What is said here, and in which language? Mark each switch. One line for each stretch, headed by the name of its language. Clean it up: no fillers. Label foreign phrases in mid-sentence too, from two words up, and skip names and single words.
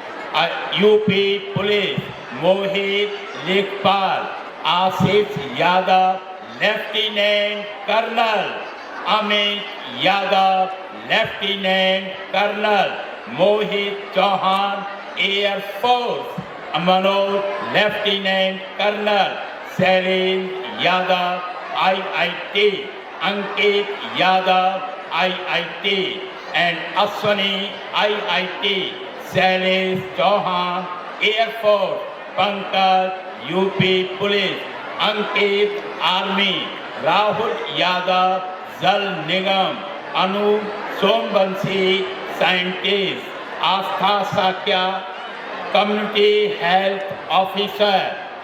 English: UP Police, Mohit, Lekpal, Ashish Yadav, Lieutenant Colonel, Amit Yadav, Lieutenant Colonel, Mohit Chauhan, Air Force, Manoj, Lieutenant Colonel, Shailendra Yadav, IIT, Ankit Yadav, IIT, and Ashwani, IIT, Shailesh Chauhan, Air Force, Pankaj, UP Police, Ankit, Army, Rahul Yadav, Jal Nigam, Anu Sombanshi, Scientist, Astha Sakya, Community Health Officer,